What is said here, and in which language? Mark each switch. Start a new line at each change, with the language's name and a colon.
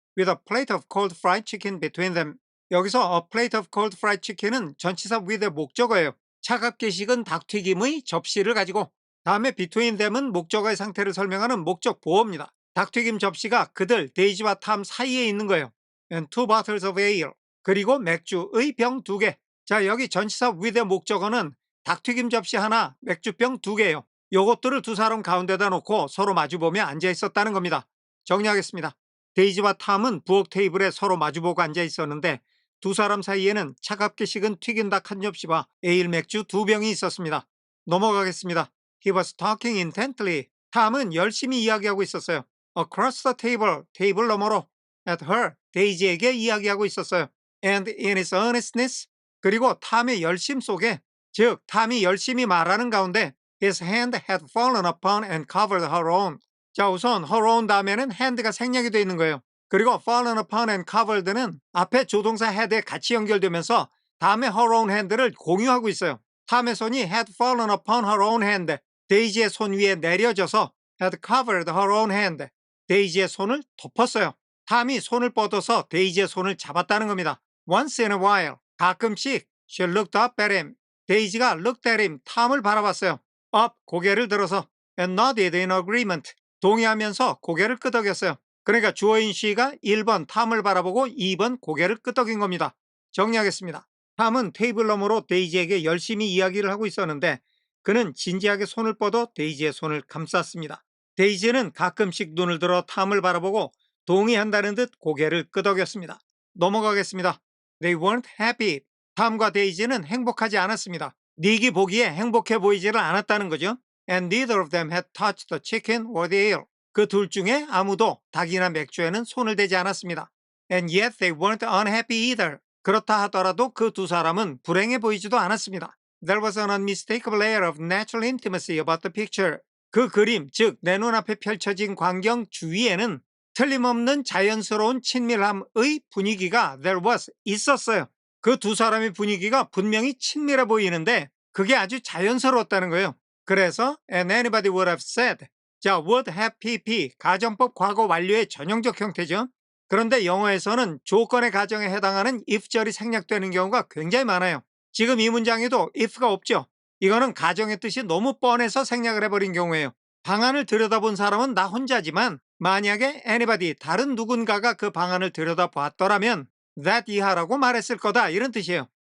English: With a plate of cold fried chicken between them.
Korean: 여기서
English: a plate of cold fried chicken
Korean: 은 전치사 with의 목적어예요. 차갑게 식은 닭튀김의 접시를 가지고 다음에
English: between them
Korean: 은 목적어의 상태를 설명하는 목적 보어입니다. 닭튀김 접시가 그들 데이지와 탐 사이에 있는 거예요.
English: And two bottles of ale.
Korean: 그리고 맥주의 병 2개. 자, 여기 전치사 with의 목적어는 닭튀김 접시 하나, 맥주병 2개예요. 요것들을 두 사람 가운데다 놓고 서로 마주보며 앉아 있었다는 겁니다. 정리하겠습니다. 데이지와 탐은 부엌 테이블에 서로 마주보고 앉아 있었는데 두 사람 사이에는 차갑게 식은 튀긴 닭 한 접시와 에일 맥주 2병이 있었습니다. 넘어가겠습니다.
English: He was talking intently.
Korean: 탐은 열심히 이야기하고 있었어요.
English: Across the table,
Korean: 테이블 너머로.
English: At her,
Korean: 데이지에게 이야기하고 있었어요.
English: And in his earnestness,
Korean: 그리고 탐의 열심 속에, 즉 탐이 열심히 말하는 가운데
English: his hand had fallen upon and covered her own.
Korean: 자, 우선 her own 다음에는 hand가 생략이 되어 있는 거예요. 그리고
English: fallen upon and covered
Korean: 는 앞에 조동사 had에 같이 연결되면서 다음에
English: her own hand
Korean: 를 공유하고 있어요. 탐의 손이
English: had fallen upon her own hand.
Korean: 데이지의 손 위에 내려져서
English: had covered her own hand.
Korean: 데이지의 손을 덮었어요. 탐이 손을 뻗어서 데이지의 손을 잡았다는 겁니다.
English: Once in a while,
Korean: 가끔씩
English: she looked up at him.
Korean: 데이지가
English: looked at him,
Korean: 탐을 바라봤어요.
English: up,
Korean: 고개를 들어서
English: and nodded in agreement.
Korean: 동의하면서 고개를 끄덕였어요. 그러니까 주어인 she가 1번 탐을 바라보고 2번 고개를 끄덕인 겁니다. 정리하겠습니다. 탐은 테이블 너머로 데이지에게 열심히 이야기를 하고 있었는데 그는 진지하게 손을 뻗어 데이지의 손을 감쌌습니다. 데이지는 가끔씩 눈을 들어 탐을 바라보고 동의한다는 듯 고개를 끄덕였습니다. 넘어가겠습니다.
English: They weren't happy.
Korean: 탐과 데이지는 행복하지 않았습니다. 닉이 보기에 행복해 보이지를 않았다는 거죠.
English: And neither of them had touched the chicken or the ale.
Korean: 그 둘 중에 아무도 닭이나 맥주에는 손을 대지 않았습니다.
English: And yet they weren't unhappy either.
Korean: 그렇다 하더라도 그 두 사람은 불행해 보이지도 않았습니다.
English: There was an unmistakable air of natural intimacy about the picture.
Korean: 그 그림, 즉 내 눈앞에 펼쳐진 광경 주위에는 틀림없는 자연스러운 친밀함의 분위기가
English: there was
Korean: 있었어요. 그 두 사람의 분위기가 분명히 친밀해 보이는데 그게 아주 자연스러웠다는 거예요. 그래서
English: and anybody would have said.
Korean: 자, would have pp 가정법 과거 완료의 전형적 형태죠. 그런데 영어에서는 조건의 가정에 해당하는 if절이 생략되는 경우가 굉장히 많아요. 지금 이 문장에도 if가 없죠. 이거는 가정의 뜻이 너무 뻔해서 생략을 해버린 경우예요. 방안을 들여다본 사람은 나 혼자지만 만약에 anybody 다른 누군가가 그 방안을 들여다봤더라면 that 이하라고 말했을 거다 이런 뜻이에요.